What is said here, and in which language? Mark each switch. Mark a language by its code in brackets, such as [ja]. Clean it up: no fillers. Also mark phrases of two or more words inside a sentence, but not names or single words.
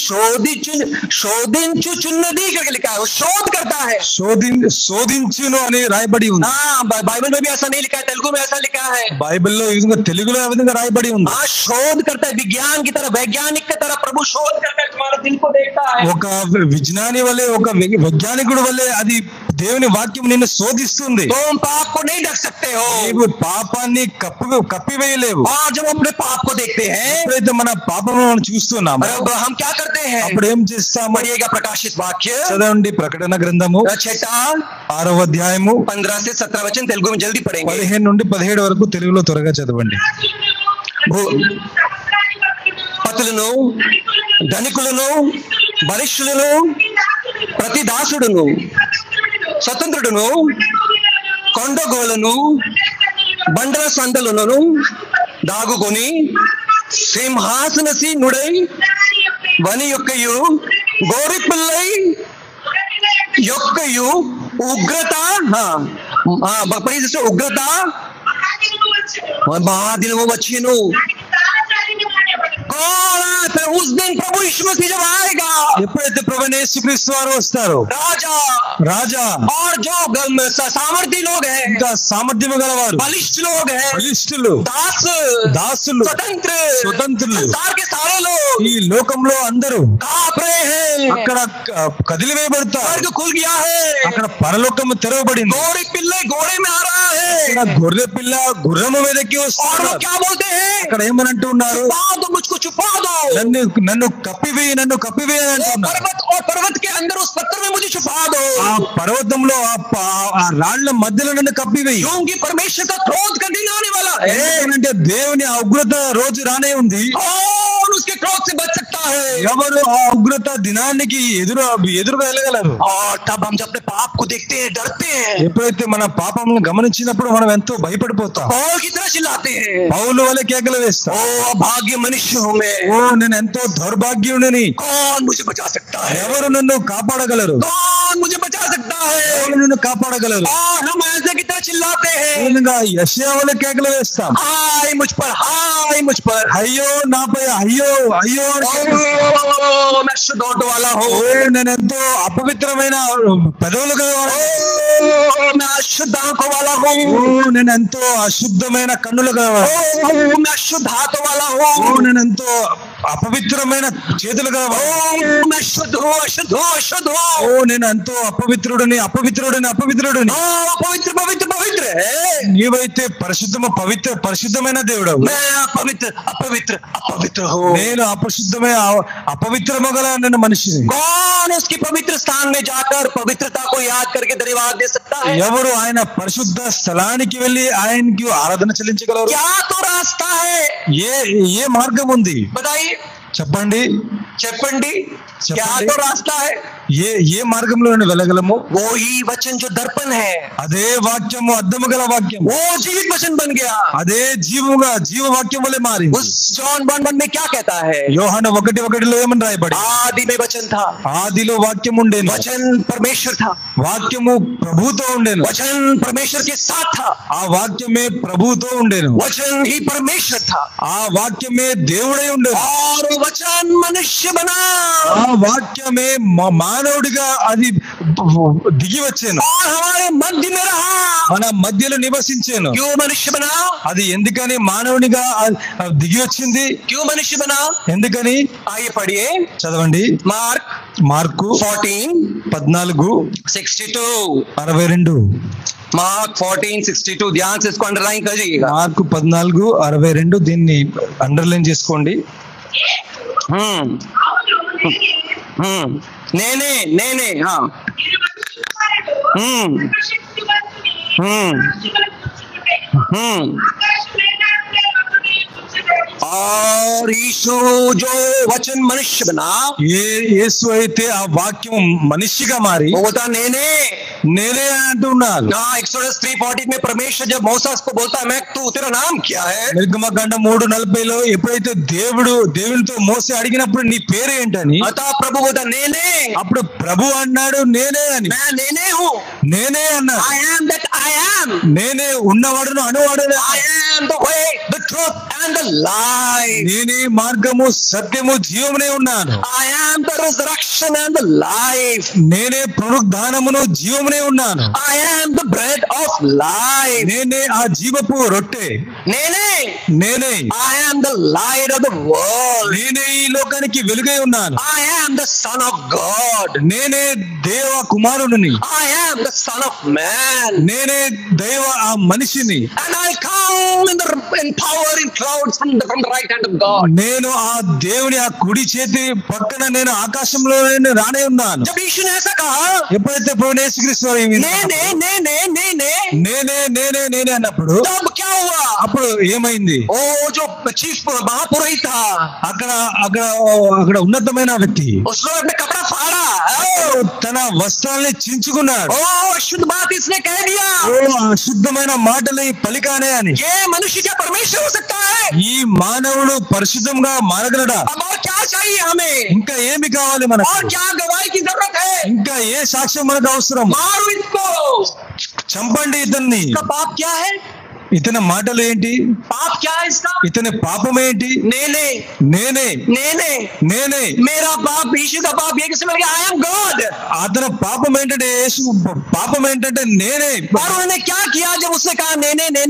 [hi] ఇక్కడికి लिखा है, शोध करता है. [te] శోధించును అని రాయబడి ఉంది. [hi] बाइबल में भी ऐसा नहीं लिखा है, तेलुगु में ऐसा लिखा है. [te] బైబిల్లో ఈ విధంగా తెలుగులో ఏ విధంగా రాయబడి ఉంది. [hi] शोध करता है, विज्ञान की तरह वैज्ञानिक की तरह प्रभु शोध करता है, तुम्हारे दिल को देखता है. [te] ఒక విజ్ఞాని వలె ఒక వైజ్ఞానికుడు వలె అది దేవుని వాక్యం నిన్ను శోధిస్తుంది. [hi] तुम पाप को नहीं ढक सकते हो। [te] నీవు పాపాన్ని కప్పివేయలేవు. [hi] और जब अपने पाप को देखते हैं, [te] ఎప్పుడైతే మన పాపములను చూస్తున్నాము [hi] अब हम क्या करते हैं? [te] అప్పుడు ఏం చేస్తాము? [hi] पढ़िएगा प्रकाशित वाक्य [te] చదవండి ప్రకటన గ్రంథము 6వ అధ్యాయము [hi] 15 से 17 वचन तेलुगु में जल्दी पढ़ेंगे। [te] 15 నుండి 17 వరకు తెలుగులో త్వరగా చదవండి. పతులను, ధనికులను, బలిష్ఠులను, ప్రతి దాసుడును, స్వతంత్రుడును, కొండగోలను, బండల సందలను దాగుకొని సింహాసనసీనుడై వని యొక్కయు గోరి పిల్లై యొక్కయు ఉగ్రత ఉగ్రత మహాదినము వచ్చెను. [hi] उस दिन प्रभु यीशु मसीह जब आएगा, [te] ఎప్పుడైతే ప్రభువైన యేసుక్రీస్తు వారు వస్తారు, రాజా [hi] और जो सामर्थी लोग हैं, [te] ఇంకా సామర్థ్యము గలవారు, [hi] बलिष्ठ लोग हैं, [te] బలిష్ఠులు, దాసులు, స్వతంత్రులు, [hi] संसार के सारे लोग [te] ఈ లోకంలో అందరూ [hi] कांप रहे हैं। [te] అక్కడ కదిలివేయబడతారు. [hi] स्वर्ग खुल गया है, [te] అక్కడ పరలోకము తెరవబడింది. [hi] घोड़े पिल्ले घोड़े में आ रहा है, [te] అక్కడ గొర్రె పిల్ల గుర్రము మీదకి [hi] और [te] వస్తారు. [hi] वो क्या बोलते हैं? [te] అక్కడ ఏమనంటూ ఉన్నారు? [hi] छुपा दो मुझको, छुपा दो, [te] నన్ను కప్పివేయి అంటున్నారు. [hi] पर्वत और पर्वत के अंदर उस पत्थर में मुझे छुपा दो, [te] ఆ పర్వతంలో ఆ రాళ్ల మధ్యలో నన్ను కప్పివేయి. [hi] क्योंकि परमेश्वर का क्रोध का दिन आने वाला है। [te] ఎందుకంటే దేవుని ఆ ఉగ్రత రోజు రానే ఉంది. [hi] कौन उसके क्रोध से बच सकता है? [te] ఎవరు ఆ ఉగ్రత దినానికి ఎదురుగా వెళ్ళగలరు? [hi] और तब हम जब अपने पाप को देखते हैं, डरते हैं, [te] ఎప్పుడైతే మన పాపములను గమనించినప్పుడు మనం ఎంతో భయపడిపోతాం. [hi] पौल की तरह चिल्लाते हैं, [te] పౌలు వలె కేకలు వేస్తాం. [hi] ओ अभाग्य मनुष्य हूं मैं, [te] ఓ నేను ఎంతో దౌర్భాగ్యుడిని. [hi] कौन मुझे बचा सकता है? [te] ఎవరు నన్ను కాపాడగలరు? [hi] कौन मुझे बचा सकता है? [te] ఎవరు నన్ను కాపాడగలరు? [hi] और हम ऐसे की तरह चिल्लाते हैं, [te] యెషయా వలె కేకలు వేస్తాం. [hi] हाय मुझ पर, हाय मुझ पर, [te] అయ్యో నాపై, అయ్యో అయ్యో అని [hi] ओ मैं शुद्ध होठ वाला हूँ, [te] నేను ఎంతో అపవిత్రమైన పెదవులు గలవాడు. [hi] ओ मैं अशुद्ध आंखों वाला हूँ, [te] నేను ఎంతో అశుద్ధమైన కన్నులు గలవాడు. [hi] ओ मैं अशुद्ध हाथों वाला हूँ, [te] నేను ఎంతో అపవిత్రమైన చేతులు గలవాడు. [hi] ओ मैं शुद्ध हूँ, अशुद्ध हूँ, अशुद्ध हूँ, [te] నేను ఎంతో అపవిత్రుడిని. [hi] ओ पवित्र पवित्र पवित्र है, [te] నీవైతే పరిశుద్ధమైన దేవుడవు. [hi] मैं अपवित्र अपवित्र अपवित्र हूँ। [te] నేను అపవిత్రము గల నేను మనిషిని. [hi] कौन उसकी पवित्र स्थान में जाकर पवित्रता को याद करके धन्यवाद दे सकता है? [te] ఎవరు ఆయన పరిశుద్ధ స్థలానికి వెళ్లి ఆయనకి ఆరాధన చెల్లించగలరు? [hi] क्या तो रास्ता है? [te] ఏ మార్గం ఉంది? [hi] बताइए, [te] చెప్పండి. చెప్పండి, [hi] क्या तो रास्ता है? [te] ఏ మార్గంలో వెళ్ళగలము? [hi] वो ही वचन जो दर्पण है, [te] అదే వాక్యము, అద్దము గల వాక్యం, [hi] वो जीवित वचन बन गया। [te] అదే జీవ వాక్యం వలె మారి. [hi] उस जॉन 1:1 में क्या कहता है? [te] యోహాను 1:1 ఏమని రాయబడి? [hi] आदि में वचन था, [te] ఆదిలో వాక్యం ఉండేను, [hi] वचन परमेश्वर था, [te] వాక్యము ప్రభుతో ఉండేను, [hi] वचन परमेश्वर के साथ था, [te] ఆ వాక్యమే ప్రభుతో ఉండేను, [hi] वचन ही परमेश्वर था, [te] ఆ వాక్యమే దేవుడై ఉండేను, [hi] और वो वचन मनुष्य बना, [te] ఆ వాక్యమే మానవుడిగా అది దిగి వచ్చాను, [hi] और हमारे मध्य में रहा। [te] మన మధ్యలో నివసించాను. [hi] क्यों मनुष्य बना? [te] అది ఎందుకని మానవునిగా దిగి వచ్చింది? [hi] क्यों मनुष्य बना? [te] ఎందుకని? [hi] आइए पढ़िए, [te] చదవండి. మార్కు [hi] 14:62 मार्क 14:62 ध्यान से इसको अंडरलाइन करिएगा। [te] మార్కు 14:62 దీన్ని అండర్లైన్ చేసుకోండి. [hi] నేనే हाँ और यीशु जो वचन मनुष्य बना, [te] యేసు అయితే ఆ వాక్యం మనిషిగా మారి [hi] वो बोलता [te] నేనే అంటున్నాడు. [hi] एक्सोडस 3:40 में परमेश्वर जब मूसा को बोलता है, मैं तू तेरा नाम क्या है? [te] నిర్గమకాండం 3:40 ఎప్పుడైతే దేవునితో మోసే అడిగినప్పుడు నీ పేరు ఏంటని, [hi] अतः प्रभु बोलता నేనే, [te] అప్పుడు ప్రభు అన్నాడు నేనే అని. [hi] मैं నేనే हूँ, [te] నేనే అన్నాడు. [en] I am that I am, [te] నేనే ఉన్నవాడును అనువాడు. [en] I am the way, the truth and the life. [te] నేనే మార్గము సత్యము జీవమునే ఉన్నాను. [en] I am the resurrection and the life. [te] నేనే పునరుద్ధానమును జీవమునే ఉన్నాను. [en] I am the bread of life. [te] నేనే ఆ జీవపు రొట్టె. నేనే [en] I am the light of the world. [te] నేనే ఈ లోకానికి వెలుగై ఉన్నాను. [en] I am the son of God. [te] నేనే దేవ కుమారుడిని. [en] I am the son of man. [te] నేనే దైవ ఆ మనిషిని. [en] And I come in power in clouds from the right hand of God. [te] నేను ఆ దేవుని ఆ కుడి చేతి పక్కన నేను ఆకాశంలో రానే ఉన్నాను. [hi] जब यीशु ने ऐसा कहा, [te] ఎప్పుడైతే ప్రభువు యేసుక్రీస్తు వారు నేనే అన్నప్పుడు [hi] तब क्या हुआ? [te] అప్పుడు ఏమైంది? [hi] ओ जो चीफ महापुरोहित था, [te] అక్కడ ఉన్నతమైన వ్యక్తి [hi] उसने अपने कपड़ा फाड़ा, [te] తన వస్త్రాన్ని చించుకున్నాడు. [hi] ओ अशुद्ध बात इसने कह दिया, [te] అశుద్ధమైన మాటలు పలికానే అని. [hi] ये मनुष्य क्या परमेश्वर हो सकता है? [te] ఈ మానవుడు పరిశుద్ధంగా మారగలడా? [hi] अब और क्या चाहिए हमें? [te] ఇంకా ఏమి కావాలి మనకు? [hi] और क्या गवाही की जरूरत है? [te] ఇంకా ఏ సాక్ష్యం మనకు అవసరం? [hi] मारो इसको। [te] చంపండి ఇతన్ని. [hi] इसका पाप क्या है? [te] ఇతని మాటలు ఏంటి? [hi] पाप क्या है इसका? [te] ఇతని పాపం ఏంటి? నేనే [hi] मेरा पाप, यीशु का पाप ये किसने बोला? [en] I am God. [te] అతని పాపం ఏంటంటే యేసు పాపం ఏంటంటే నేనే. [hi] और उन्होंने क्या किया जब उसने कहा నేనే?